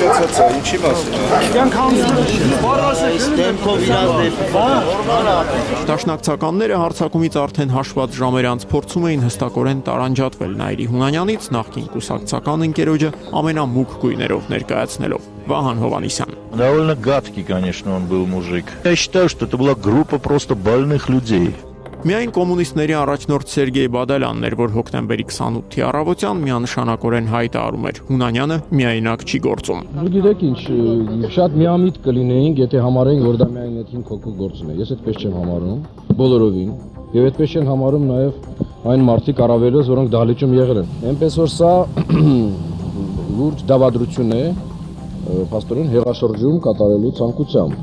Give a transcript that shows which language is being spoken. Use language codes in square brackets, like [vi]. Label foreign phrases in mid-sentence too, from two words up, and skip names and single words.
[hy] Չացածա, ինչի մասն։ Դաշնակցականները հարձակումից արդեն հաշված ժամեր անց փորձում էին հստակորեն տարանջատվել Նայիրի Հունանյանից նախկին կուսակցական ընկերոջը ամենամուգ գույներով ներկայացնելով։ Վահան Հովանիսյան։ [ru] Довольно гадкий, конечно, он был мужик. Я считаю, что это была группа просто больных людей. [hy] Միայն կոմունիստների առաջնորդ Սերգեյ Բադալյանն էր, որ հոկտեմբերի 28-ի առավոտյան միանշանակորեն հայտարարում էր. Հունանյանը միայնակ չի գործում։ Գիտեք ինչ, շատ միամիտ կլինեինք, եթե համարենք, որ դա միայն այդ 5 հոգու գործն է։ Ես այդպես չեմ համարում, բոլորովին։ Եվ այդպես չեն համարում նաև այն մարդիկ առավելից, որոնք դահլիճում եղել են։ Այնպես որ սա լուրջ դավադրություն է փաստորեն հեղաշրջում կատարելու ցանկությամբ։